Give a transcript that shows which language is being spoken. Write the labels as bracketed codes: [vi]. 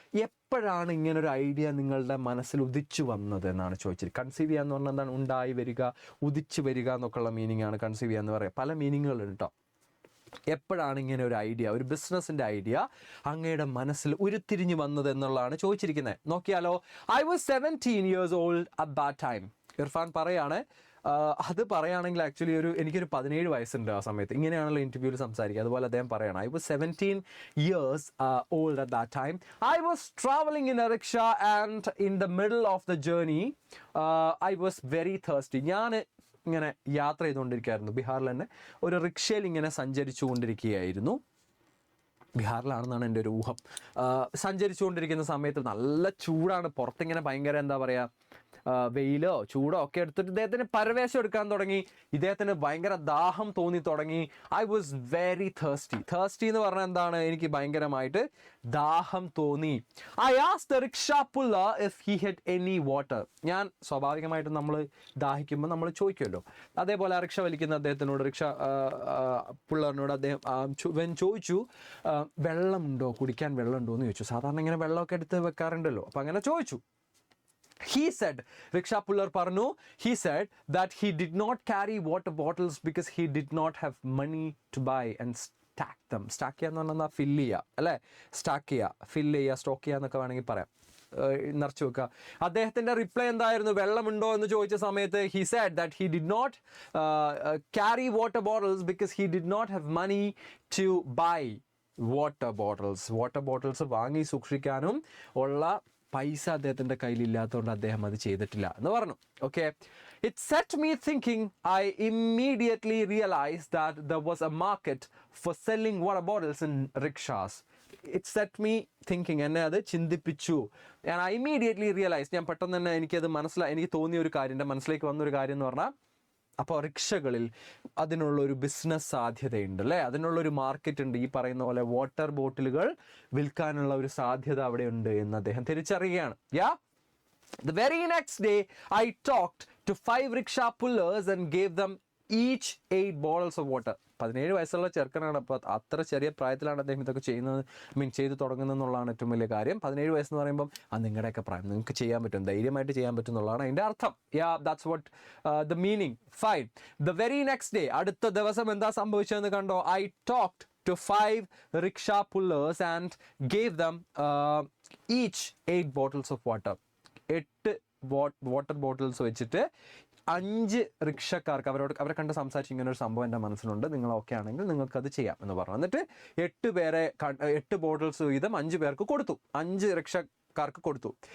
[ml] എപ്പോഴാണ് ഇങ്ങനൊരു ഐഡിയ നിങ്ങളുടെ മനസ്സിൽ ഉദിച്ചു വന്നത് എന്നാണ് ചോദിച്ചത്. കൺസീവ് ചെയ്യാന്ന് പറഞ്ഞാൽ എന്താണ്? ഉണ്ടായി വരിക, ഉദിച്ചു വരിക എന്നൊക്കെയുള്ള മീനിങ് ആണ് കൺസീവ് ചെയ്യാന്ന് പറയുക. പല മീനിങ്ങുകളുണ്ട് കേട്ടോ. എപ്പോഴാണ് ഇങ്ങനെ ഒരു ഐഡിയ, ഒരു ബിസിനസ്സിൻ്റെ ഐഡിയ അങ്ങയുടെ മനസ്സിൽ ഉരുത്തിരിഞ്ഞു വന്നത് എന്നുള്ളതാണ് ചോദിച്ചിരിക്കുന്നത്. നോക്കിയാലോ. [en] I was 17 years old at that time. [ml] Irfan പറയാണ്, അത് പറയുകയാണെങ്കിൽ ആക്ച്വലി എനിക്കൊരു 17 വയസ്സുണ്ട് ആ സമയത്ത്. ഇങ്ങനെയാണല്ലോ ഇൻ്റർവ്യൂവിൽ സംസാരിക്കുക. അതുപോലെ അദ്ദേഹം പറയണം, [en] I was 17 years old at that time. I was traveling in a rickshaw and in the middle of the journey I was very thirsty. [ml] ഞാൻ ഇങ്ങനെ യാത്ര ചെയ്തുകൊണ്ടിരിക്കുകയായിരുന്നു. ബീഹാറിൽ തന്നെ ഒരു റിക്ഷയിൽ ഇങ്ങനെ സഞ്ചരിച്ചു കൊണ്ടിരിക്കുകയായിരുന്നു. ബീഹാറിലാണെന്നാണ് എൻ്റെ ഒരു ഊഹം. സഞ്ചരിച്ചു കൊണ്ടിരിക്കുന്ന സമയത്ത് നല്ല ചൂടാണ്, പുറത്തിങ്ങനെ ഭയങ്കര എന്താ പറയുക, വെയിലോ ചൂടോ ഒക്കെ എടുത്തിട്ട് ഇദ്ദേഹത്തിന് പരവേശം എടുക്കാൻ തുടങ്ങി. ഇദ്ദേഹത്തിന് ഭയങ്കര ദാഹം തോന്നി തുടങ്ങി. [en] I was very thirsty [ml] എന്ന് പറഞ്ഞാൽ എന്താണ്? എനിക്ക് ഭയങ്കരമായിട്ട് ദാഹം തോന്നി. [en] I asked the rickshaw puller if he had any water. [ml] ഞാൻ സ്വാഭാവികമായിട്ടും നമ്മൾ ദാഹിക്കുമ്പോൾ നമ്മൾ ചോദിക്കുമല്ലോ. അതേപോലെ ആ റിക്ഷ വലിക്കുന്ന അദ്ദേഹത്തിനോട്, റിക്ഷ പുള്ളറിനോട് അദ്ദേഹം ചോദിച്ചു, വെള്ളമുണ്ടോ, കുടിക്കാൻ വെള്ളമുണ്ടോ എന്ന് ചോദിച്ചു. സാധാരണ ഇങ്ങനെ വെള്ളമൊക്കെ എടുത്ത് വെക്കാറുണ്ടല്ലോ. അപ്പം അങ്ങനെ ചോദിച്ചു. [en] He said, rickshaw puller [ml] പറഞ്ഞു, [en] he said that he did not carry water bottles because he did not have money to buy and stack them. [ml] Stack ചെയ്യുക എന്ന് പറഞ്ഞാൽ ഫില്ല് ചെയ്യുക അല്ലേ? സ്റ്റാക്ക് ചെയ്യുക, ഫില്ല് ചെയ്യുക, സ്റ്റോക്ക് ചെയ്യുക എന്നൊക്കെ വേണമെങ്കിൽ പറയാം. നിറച്ചു വെക്കുക. അദ്ദേഹത്തിൻ്റെ റിപ്ലൈ എന്തായിരുന്നു? വെള്ളമുണ്ടോ എന്ന് ചോദിച്ച സമയത്ത് [en] he said that he did not carry water bottles because he did not have money to buy water bottles. [ml] Water bottles വാങ്ങി സൂക്ഷിക്കാനും ഉള്ള പൈസ അദ്ദേഹത്തിൻ്റെ കയ്യിലില്ലാത്തതുകൊണ്ട് അദ്ദേഹം അത് ചെയ്തിട്ടില്ല എന്ന് പറഞ്ഞു. [en] Okay, it set me thinking. I immediately realise that there was a market for selling water bottles in rickshaws. It set me thinking. [ml] എന്നെ അത് ചിന്തിപ്പിച്ചു. ഞാൻ ഐ ഇമ്മീഡിയറ്റ്ലി റിയലൈസ്, ഞാൻ പെട്ടെന്ന് തന്നെ എനിക്കത് എനിക്ക് തോന്നിയ ഒരു കാര്യം, എൻ്റെ മനസ്സിലേക്ക് വന്നൊരു കാര്യം എന്ന് പറഞ്ഞാൽ, അപ്പോൾ റിക്ഷകളിൽ അതിനുള്ളൊരു ബിസിനസ് സാധ്യതയുണ്ട് അല്ലേ? അതിനുള്ളൊരു മാർക്കറ്റ് ഉണ്ട്. ഈ പറയുന്ന പോലെ വാട്ടർ ബോട്ടിലുകൾ വിൽക്കാനുള്ള ഒരു സാധ്യത അവിടെ ഉണ്ട് എന്ന് അദ്ദേഹം തിരിച്ചറിയുകയാണ്. [en] The very next day I talked to 5 rickshaw pullers and gave them each 8 bottles of water. [ml] 17 വയസ്സുള്ള ചെറുക്കനാണ്. അപ്പോൾ അത്ര ചെറിയ പ്രായത്തിലാണ് അദ്ദേഹം ഇതൊക്കെ ചെയ്യുന്നത്, ചെയ്തു തുടങ്ങുന്നത് എന്നുള്ളതാണ് ഏറ്റവും വലിയ കാര്യം. 17 വയസ്സെന്ന് പറയുമ്പം അത് നിങ്ങളുടെയൊക്കെ പ്രായം, നിങ്ങൾക്ക് ചെയ്യാൻ പറ്റും, ധൈര്യമായിട്ട് ചെയ്യാൻ പറ്റും എന്നുള്ളതാണ് അതിൻ്റെ അർത്ഥം. [en] That's what the meaning. Fine. The very next day, [ml] അടുത്ത ദിവസം എന്താ സംഭവിച്ചതെന്ന് കണ്ടോ? [en] I talked to 5 rickshaw pullers and gave them each 8 bottles of water. [ml] 8 water bottles വെച്ചിട്ട് 5 റിക്ഷക്കാർക്ക് അവരെ കണ്ട് സംസാരിച്ച് ഇങ്ങനെ ഒരു സംഭവം എൻ്റെ മനസ്സിലുണ്ട്, നിങ്ങൾ ഓക്കെ ആണെങ്കിൽ നിങ്ങൾക്കത് ചെയ്യാം എന്ന് പറഞ്ഞു. എന്നിട്ട് 8 ബോട്ടിൽസ് വീതം 5 പേർക്ക് കൊടുത്തു, 5 റിക്ഷക്കാർക്ക് കൊടുത്തു.